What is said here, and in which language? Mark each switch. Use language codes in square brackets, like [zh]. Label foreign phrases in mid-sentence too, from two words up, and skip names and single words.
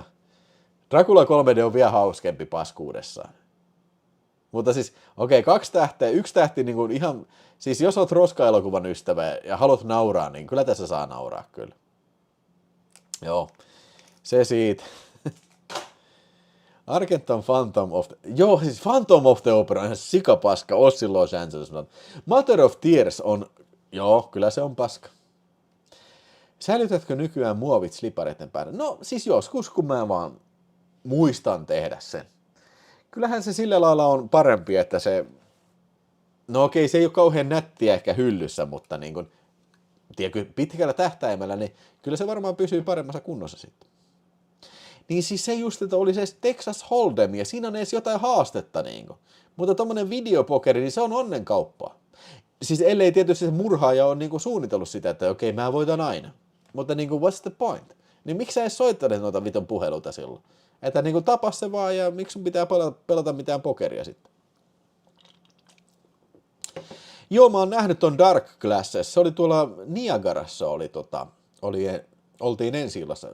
[fi] Dracula 3D on vielä hauskempi paskuudessaan. Mutta siis, okei, 2 tähteä, 1 tähti niin kuin ihan, siis jos oot roska-elokuvan ystävä ja haluat nauraa, niin kyllä tässä saa nauraa kyllä. Joo, se siitä. Argenton Phantom of the... Joo, siis Phantom of the Opera on ihan sikapaska, Ossi Los Angeles. Mother of Tears on... Joo, kyllä se on paska. Säilytätkö nykyään muovit slipareiden päällä? No, siis joskus, kun mä vaan muistan tehdä sen. Kyllähän se sillä lailla on parempi, että se... No okei, se ei ole kauhean nättiä ehkä hyllyssä, mutta niin kuin... Tiedätkö, pitkällä tähtäimellä, niin kyllä se varmaan pysyy paremmassa kunnossa sitten. Niin siis se just, että oli se Texas Hold'em ja siinä on edes jotain haastetta niinku. Mutta tommonen videopokeri, niin se on onnenkauppaa. Siis ellei tietysti se murhaaja on niinku suunnitellut sitä, että okei, mä voitan aina. Mutta niinku, [en] what's the point? [fi] Niin miksi sä edes soittaneet noita vitun puheluita silloin? Että niinku tapa se vaan ja miksi sun pitää pelata mitään pokeria sitten? Joo, mä oon nähnyt ton Dark Glasses. Se oli tuolla Niagarassa, oltiin ensi-illassa.